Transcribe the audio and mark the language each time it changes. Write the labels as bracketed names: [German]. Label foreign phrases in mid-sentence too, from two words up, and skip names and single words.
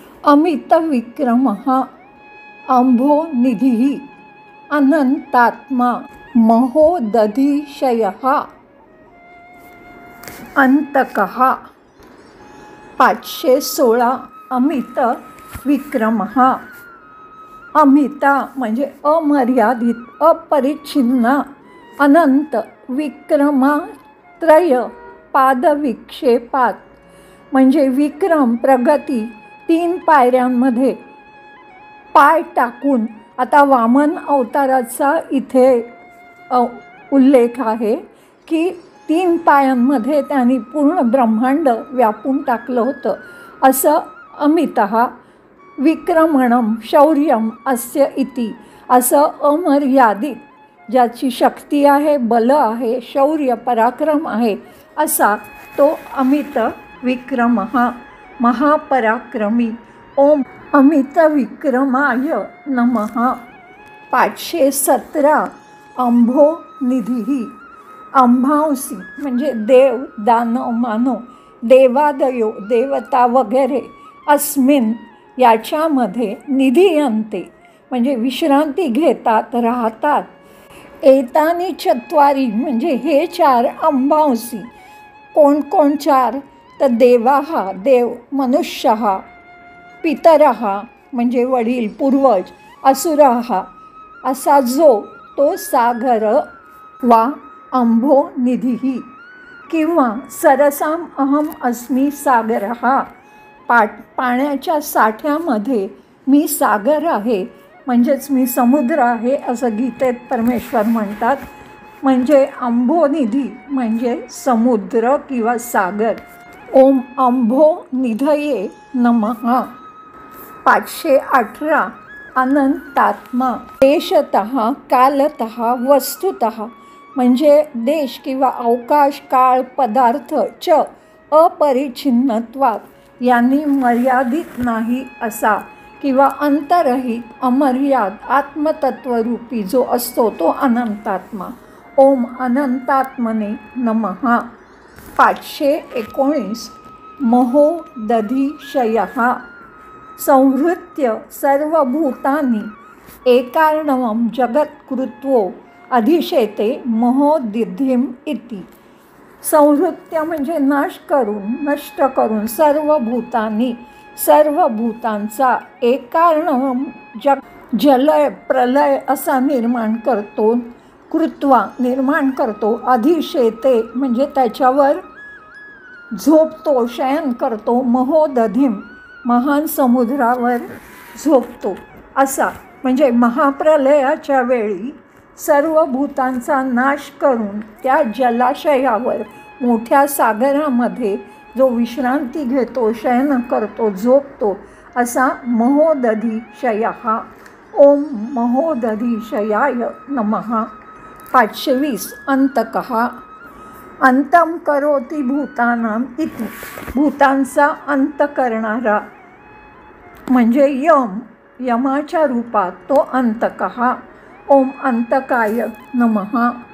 [Sanskrit] अमितविक्रमः अम्भोनिधिः अनंतात्मा महोदधिशयः अंतकः। 516 अमित विक्रमः। [Marathi] अमिता म्हणजे अमर्यादित, अपरिच्छिन्न, अनंत, [Sanskrit] विक्रमात्रय पादविक्षेपात [Marathi] म्हणजे विक्रम प्रगती 3 पायऱ्यांमध्ये पाय टाकून। आता वामन अवताराचा इथे उल्लेख आहे की 3 पायांमध्ये त्यांनी पूर्ण ब्रह्मांड व्यापून टाकलं होतं। [Sanskrit] असं अमितः विक्रमणम शौर्यम अस्य इति, [Marathi] असं अमर्यादित ज्याची शक्ती आहे, बल आहे, शौर्य पराक्रम आहे, असा तो [Sanskrit] अमित विक्रमः [Marathi] महापराक्रमी। [Sanskrit] ओम अमित विक्रमाय नमः। [Marathi] 517 [Sanskrit] अंभोनिधिः अंबांसी [Marathi] म्हणजे देव, दानव, मानव, देवादयो देवता वगैरे, अस्मिन याच्यामध्ये निधीयन्ते म्हणजे विश्रांती घेतात, राहतात। [Sanskrit] एतानि चत्वारी [Marathi] म्हणजे हे 4 अंबांसी, कोण कोण 4 तर देवाः देव, मनुष्यः, पितरः म्हणजे वडील पूर्वज, असुरः असा जो तो सागर वा अंभोनिधिः किंवा [Sanskrit] सरसाम अहम अस्मि सागरः, [Marathi] पाण्याच्या साठ्यामध्ये मी सागर आहे, म्हणजेच मी समुद्र आहे असं गीतेत परमेश्वर म्हणतात। म्हणजे अंभोनिधी म्हणजे समुद्र किंवा सागर। [Sanskrit] ओम अंभोनिधये नमः। [Marathi] 518 [Sanskrit] अनंतात्मा देशतः कालतः वस्तुतः [Marathi] म्हणजे देश किंवा अवकाश, काळ, पदार्थ [Sanskrit] च अपरिच्छिन्नत्वात [Marathi] यांनी मर्यादित नाही असा किंवा अंतरहित, अमर्याद आत्मतत्वरूपी जो असतो तो अनंतात्मा। [Sanskrit] ओम अनंतात्मने नमः। 519 महोदधिशयः संहृत्य सर्वभूतानि एकार्णवं जगत्कृत्वो अधिशेते महोदधिम् इति। [Marathi] संहृत्य म्हणजे नाश करून, नष्ट करून, सर्व भूतांनी सर्व भूतांचा एकार्णवं जलय प्रलय असा निर्माण करतो, कृत्वा निर्माण करतो, अधिशेते म्हणजे त्याच्यावर झोपतो, शयन करतो, महोदधिम महान समुद्रावर झोपतो असा। म्हणजे महाप्रलयाच्या वेळी सर्व भूतांचा नाश करून त्या जलाशयावर, मोठ्या सागरामध्ये जो विश्रांती घेतो, शयन करतो, झोपतो असा महोदधिशयः। [Sanskrit] ओम महोदधिशयाय नमः। [Marathi] 520 अंतकः [Sanskrit] अंतम करोति भूतानाम इति [Marathi] भूतांचा अंत करणारा म्हणजे यम, यमाच्या रूपात तो अंतकः। [Sanskrit] ओम अंतकाय नमः।